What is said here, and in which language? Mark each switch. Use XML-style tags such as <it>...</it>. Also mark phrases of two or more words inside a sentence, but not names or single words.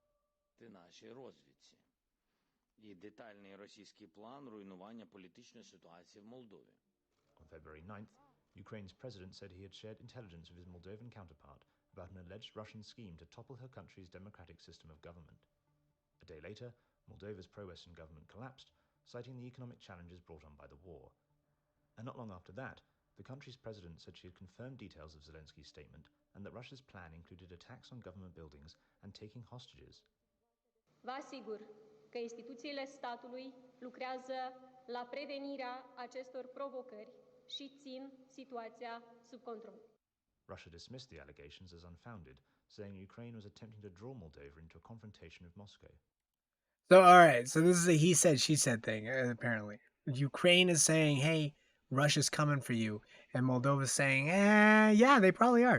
<en>On February 9th, Ukraine's president said he had shared intelligence with his Moldovan counterpart about an alleged Russian scheme to topple her country's democratic system of government. A day later, Moldova's pro-Western government collapsed, citing the economic challenges brought on by the war. And not long after that, the country's president said she had confirmed details of Zelensky's statement and that Russia's plan included attacks on government buildings and taking hostages.</en> <ro>Vă asigur că instituțiile statului lucrează la prevenirea acestor provocări și țin situația sub control.</ro> <en>Russia dismissed the allegations as unfounded, saying Ukraine was attempting to draw Moldova into a confrontation with Moscow. So, all right. So this is a he said, she said thing, apparently. Ukraine is saying, hey, Russia's coming for you. And Moldova's saying, yeah, they probably are.</en>